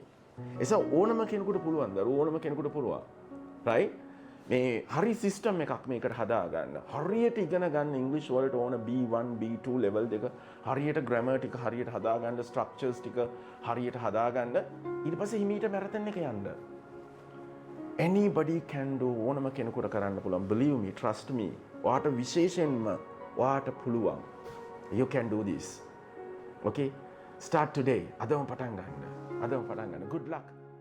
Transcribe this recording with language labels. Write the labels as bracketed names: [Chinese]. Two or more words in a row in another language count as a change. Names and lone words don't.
[Sinhala] එසා ඕනම කෙනෙකුට පුළුවන් ඕනම කෙනෙකුට පුළුවන්. right? මේ හරි සිස්ටම් එකක් මේකට හදාගන්න. හරියට ඉගෙන ගන්න ඉංග්‍රීසි වලට ඕන B1 B2 level දෙක හරියට ග්‍රැමර් ටික හරියට හදාගන්න ස්ට්‍රක්චර්ස් ටික හරියට හදාගන්න ඊට පස්සේ හිමීට මැරතන් එක යන්න. [English] anybody can do [Sinhala] ඕනම කෙනෙකුට කරන්න පුළුවන්. [English] believe me, trust me. [Sinhala] ඔයාට විශේෂයෙන්ම ඔයාට පුළුවන්. [English] you can do this. okay? start today. [Sinhala] අදම පටන් ගන්න. [English] good luck.